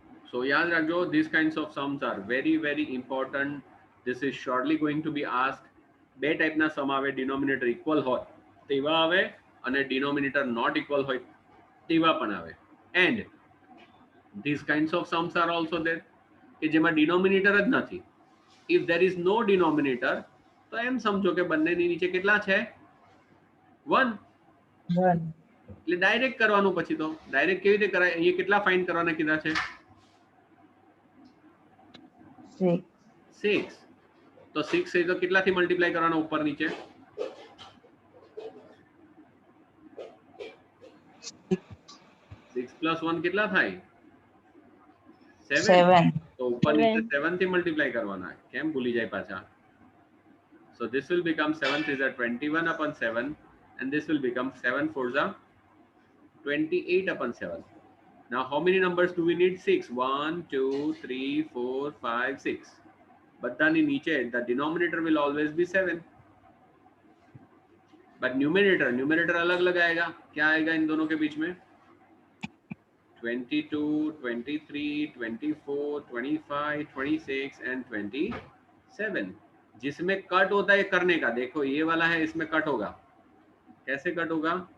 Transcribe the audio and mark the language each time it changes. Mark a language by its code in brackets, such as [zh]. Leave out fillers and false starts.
[en] So [gu] yaad rakjo, [en] these kinds of sums are very very important. This is surely going to be asked. [gu] બે ટાઈપના સમ આવે, denominator equal હોય તેવા આવે અને ડિનોમિનેટર નોટ ઇક્વલ હોય તેવા પણ આવે. [en] and these kinds of sums are also there [gu] કે જેમાં ડિનોમિનેટર જ નથી. [en] if there is no denominator [gu] તો એમ સમજો કે બંનેની નીચે કેટલા છે? 1. 1. એટલે ડાયરેક્ટ કરવાનું. પછી તો ડાયરેક્ટ કેવી રીતે કરાય? અહીંયા કેટલા ફાઇન્ડ કરવાના કીધા છે? 6. 6. તો 6 છે તો કેટલાથી મલ્ટીપ્લાય કરવાના ઉપર નીચે? 6 + 1 કેટલા થાય? 7. તો ઉપર નીચે 7 થી મલ્ટીપ્લાય કરવાના. કેમ ભૂલી જાય પાછા? [en] So this will become 7 3 21/7 and this will become 7 4 28/7. Now how many numbers do we need? 6. 1 2 3 4 5 6. [gu] બધાની નીચે [en] the denominator will always be 7. but numerator [hi] अलग अलग आएगा. क्या आएगा इन दोनों के बीच में? 22 23 24 25 26 and 27. जिसमें कट होता है करने का, देखो ये वाला है, इसमें कट होगा। कैसे कट होगा?